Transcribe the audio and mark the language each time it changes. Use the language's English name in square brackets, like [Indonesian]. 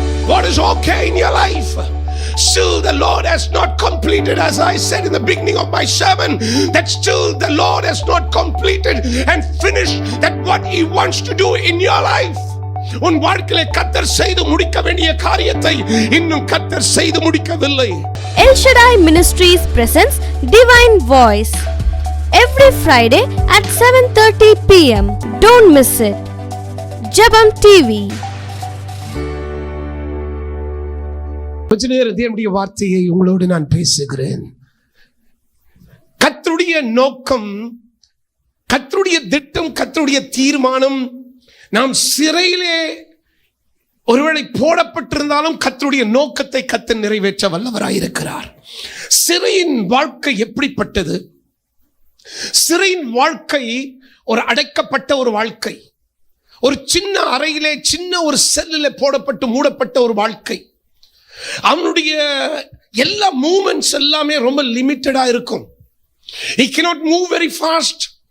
[English] What is okay in your life? Still the Lord has not completed, as I said in the beginning of my sermon, that still the Lord has not completed and finished that what He wants to do in your life. [Tamil] உன் வாழ்க்கையிலே கர்த்தர் செய்து முடிக்க வேண்டிய காரியத்தை இன்னும் கர்த்தர் செய்து முடிக்கவில்லை. [English] El Shaddai Ministries presents Divine Voice every Friday at 7:30 p.m. Don't miss it. Jabam TV. [Tamil] கொஞ்ச நேரம் தேவனுடைய வார்த்தையை உங்களோடு நான் பேசுகிறேன். கர்த்தருடைய நோக்கம், கர்த்தருடைய திட்டம், கர்த்தருடைய தீர்மானம், நாம் சிறையிலே ஒருவேளை போடப்பட்டிருந்தாலும் கர்த்தருடைய நோக்கத்தை கர்த்தர் நிறைவேற்ற வல்லவராயிருக்கிறார். சிறையின் வாழ்க்கை எப்படிப்பட்டது? சிறையின் வாழ்க்கை ஒரு அடைக்கப்பட்ட ஒரு வாழ்க்கை, ஒரு சின்ன அறையிலே சின்ன ஒரு செல்லிலே போடப்பட்டு மூடப்பட்ட ஒரு வாழ்க்கை. அவனுடைய எல்லா மூவ்மெண்ட்ஸ் எல்லாமே ரொம்ப லிமிட்டடா இருக்கும். [English] he cannot move very fast.